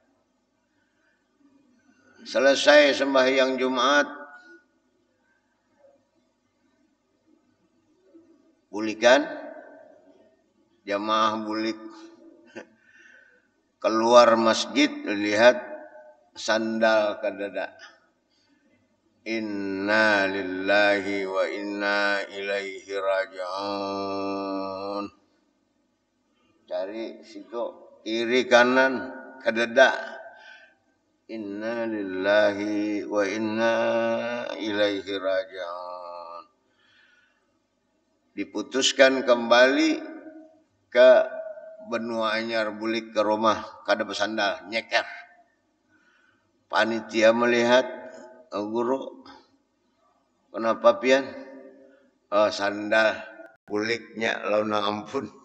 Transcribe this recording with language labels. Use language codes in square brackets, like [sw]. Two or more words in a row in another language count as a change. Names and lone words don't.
[bjn] Selesai sembahyang Jumat, bulikan jamaah bulik keluar masjid lihat sandal kadada. [ar] إنا لله وإنا إليه راجعون. [bjn] Cari situ kiri kanan kadada. [ar] إنا لله وإنا إليه راجعون. [bjn] Diputuskan kembali ke Benua Anyar bulik ke rumah kada bersandal nyeker. Panitia melihat, oh, guru, kenapa pian? Oh, sandal buliknya launa ampun.